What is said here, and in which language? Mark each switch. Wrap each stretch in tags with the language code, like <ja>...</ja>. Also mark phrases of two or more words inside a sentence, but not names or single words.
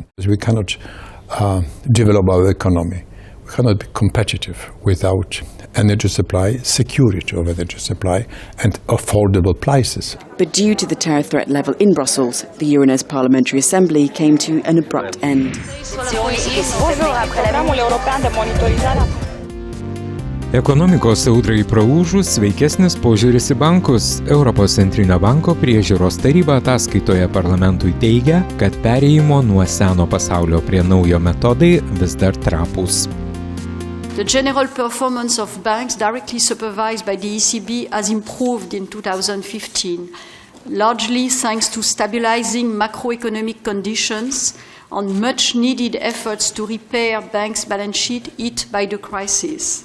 <en>We cannot develop our economy. We cannot be competitive without energy supply, security of energy supply, and affordable prices. But due to the terror threat level in Brussels, the Euronest Parliamentary Assembly came to an abrupt end.</en> <lt>Ekonomikos audrai praūžus, sveikesnis požiūris į bankus. Europos centrinio banko priežiūros taryba ataskaitoje parlamentui teigia, kad perėjimo nuo seno pasaulio prie naujo metodai vis dar trapūs.</lt> <en>The general performance of banks directly supervised by the ECB has improved in 2015, largely thanks to stabilizing macroeconomic conditions and much-needed efforts to repair banks' balance sheet hit by the crisis.</en>